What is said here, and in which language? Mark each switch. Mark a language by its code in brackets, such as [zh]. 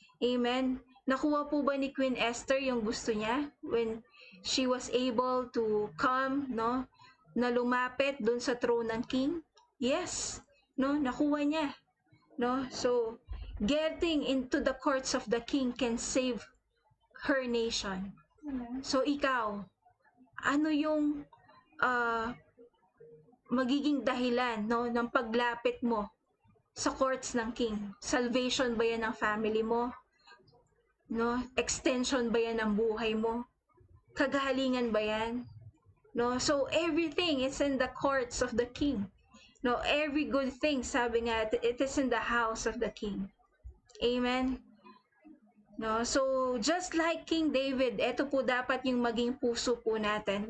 [tl] Amen. Nakuha po ba ni Queen Esther yung gusto niya [en] when she was able to come, [tl] no, na lumapit doon sa throne ng king? Yes, no, nakuha niya, no. [en] So getting into the courts of the king can save her nation. [tl] So ikaw, ano yung magiging dahilan, no, ng paglapit mo sa courts ng king? Salvation ba yan ng family mo? No? Extension ba yan ng buhay mo? Kagalingan ba yan? No? [en] So everything is in the courts of the king. No, every good thing, [tl] sabi nga, [en] it is in the house of the king. Amen. [tl] No, [en] so just like King David, [tl] ito po dapat yung maging puso po natin.